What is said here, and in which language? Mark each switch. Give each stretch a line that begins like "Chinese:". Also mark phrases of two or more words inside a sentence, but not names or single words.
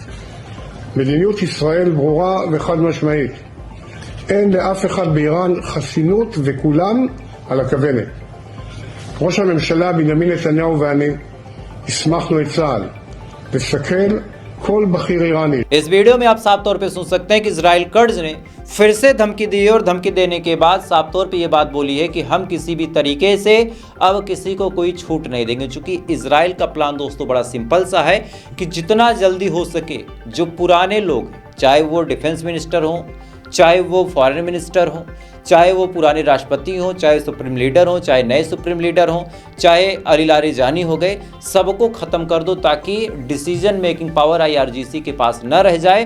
Hebrew: מדיניות ישראל ברורה וחד משמעית. אין לאף אחד באיראן חסינות וכולם על הכוונת. ראש הממשלה בנימין נתניהו ואני הסמכנו את צה"ל לסכל כל בכיר ईरानी।
Hindi: इस वीडियो में आप साफ तौर पे सुन सकते हैं कि इजराइल कर्ज ने फिर से धमकी दी और धमकी देने के बाद साफ तौर पे ये बात बोली है कि हम किसी भी तरीके से अब किसी को कोई छूट नहीं देंगे। चूंकि इजराइल का प्लान दोस्तों बड़ा सिंपल सा है कि जितना जल्दी हो सके जो पुराने लोग, चाहे वो
English: defense minister
Hindi: हों, चाहे वो
English: foreign minister
Hindi: हों, चाहे वो पुराने राष्ट्रपति हों, चाहे
English: supreme leader
Hindi: हों, चाहे नए
English: supreme leader
Hindi: हों, चाहे अली लारिजानी हो गए, सबको ख़त्म कर दो ताकि
English: decision making power
Hindi: आईआरजीसी के पास न रह जाए।